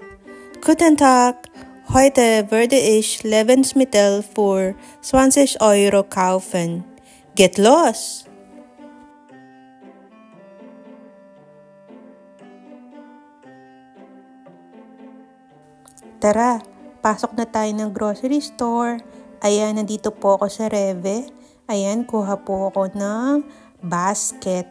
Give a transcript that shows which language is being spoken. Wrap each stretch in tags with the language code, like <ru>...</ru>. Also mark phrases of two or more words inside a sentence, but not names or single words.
<de>Guten Tag, heute werde ich Lebensmittel für 20 Euro kaufen. Geht los!</de> <tl>Tara, pasok na tayo ng</tl> <en>grocery store.</en> <tl>Ayan, nandito po ako sa Reve. Ayan, kuha po ako ng basket.</tl>